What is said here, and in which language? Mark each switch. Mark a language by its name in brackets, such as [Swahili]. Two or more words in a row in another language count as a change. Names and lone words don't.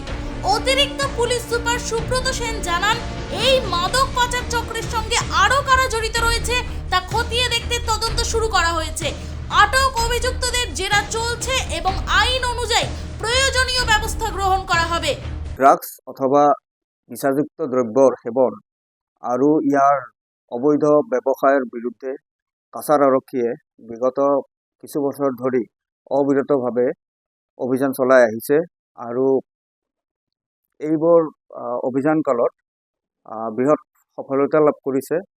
[Bangla] অতিরিক্ত পুলিশ সুপার সুব্রত সেন জানান, এই মাদক পাচার চক্রের সঙ্গে আরও কারা জড়িত রয়েছে তা খতিয়ে দেখতে তদন্ত শুরু করা হয়েছে। আটক অভিযুক্তদের জেরা চলছে এবং আইন অনুযায়ী প্রয়োজনীয় ব্যবস্থা গ্রহণ করা হবে। [Assamese] ড্রাগস অথবা নিচাযুক্ত দ্রব্যৰ সেৱন আৰু ইয়াৰ অবৈধ ব্যৱসায়ৰ বিৰুদ্ধে কাছাৰ আৰক্ষীয়ে বিগত কিছু বছৰ ধৰি অবিৰতভাৱে অভিযান চলাই আহিছে আৰু এইবোৰ অভিযান কালত বৃহৎ সফলতা লাভ কৰিছে।